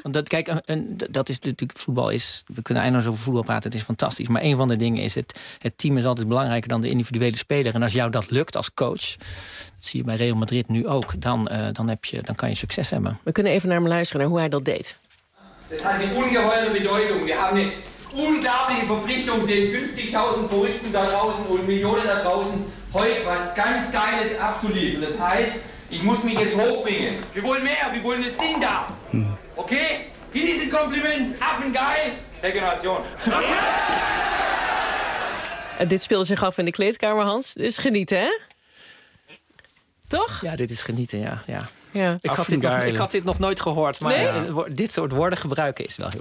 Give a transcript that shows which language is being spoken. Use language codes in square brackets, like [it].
[nl] Want dat is natuurlijk, voetbal is, we kunnen eindeloos over voetbal praten, het is fantastisch. Maar een van de dingen is, het team is altijd belangrijker dan de individuele speler. En als jou dat lukt als coach, dat zie je bij Real Madrid nu ook, dan kan je succes hebben. We kunnen even naar hem luisteren, naar hoe hij dat deed. Dat heeft een [de] ungeheure Bedeutung. [nl] We hebben een [de] unglaubliche Verpflichtung, den 50.000 Verrückten da draußen und Millionen da draußen heute was ganz Geiles abzuliefern. Das heißt, ich muss mich jetzt hochbringen. Wir wollen mehr, wir wollen das Ding da. [nl] Oké, okay. Hier is een compliment. [de] Affengeil. [nl] Regeneration. Okay. Dit speelde zich af in de kleedkamer, Hans. Dit is genieten, hè? Toch? Ja, dit is genieten, ja. Ja. Ik had dit nog nooit gehoord, maar dit soort woorden gebruiken is wel heel